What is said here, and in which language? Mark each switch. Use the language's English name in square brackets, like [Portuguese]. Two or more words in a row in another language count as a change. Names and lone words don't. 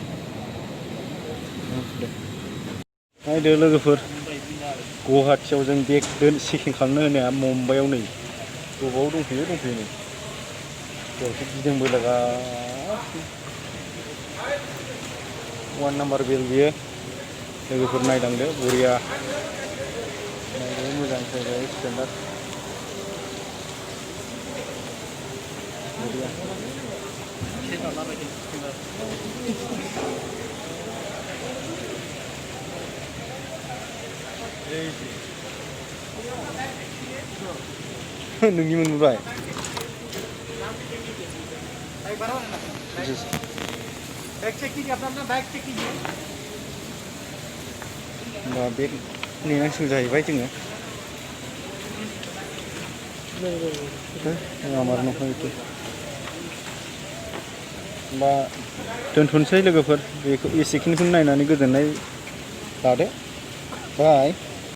[Bodo] नायदो लोगोफोर गुवाहाटियाव जों [English] bag checking [Bodo] खालामनो होनाया मुम्बाइआव नै बबाव दंफैयो नै बेयावसो गिदिंबोलागासिनो 1 [English] number belt [Bodo] बियो लोगोफोर नायलांदो बरिया नायदो मोजां जायगा स्टेन्डार्ड बरिया। नोंनि मोनबोबाय [English] bag check [Hindi] कीजिए अपना [English] bag check [Hindi] कीजिए। [Bodo] होमबा बेग नेनांसिगौ जाहैबाय जोङो। আমার न'खर इदि होमबा दोनथ'नोसै लोगोफोर बेखौ एसेखिनिखौनो नायनानै गोजोननाय लादो बाय।